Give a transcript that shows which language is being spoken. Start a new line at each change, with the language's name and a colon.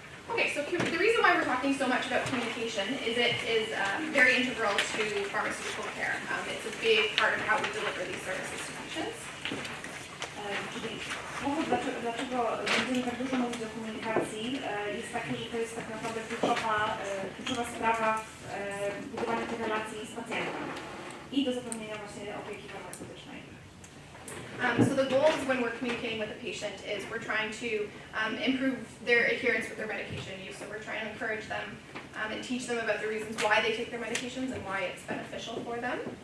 English: Okay, so the reason why we're talking so much about communication is it is very integral to pharmaceutical care. It's a big part of how we deliver these services to patients.
Polish: Czyli powód, dlaczego będziemy tak dużo mówić o komunikacji, jest taki, że to jest tak naprawdę kluczowa sprawa w budowaniu tych relacji z pacjentem i do zapewnienia właśnie opieki farmaceutycznej.
English: So the goals when we're communicating with a patient is we're trying to improve their adherence with their medication use. So we're trying to encourage them and teach them about the reasons why they take their medications and why it's beneficial for them.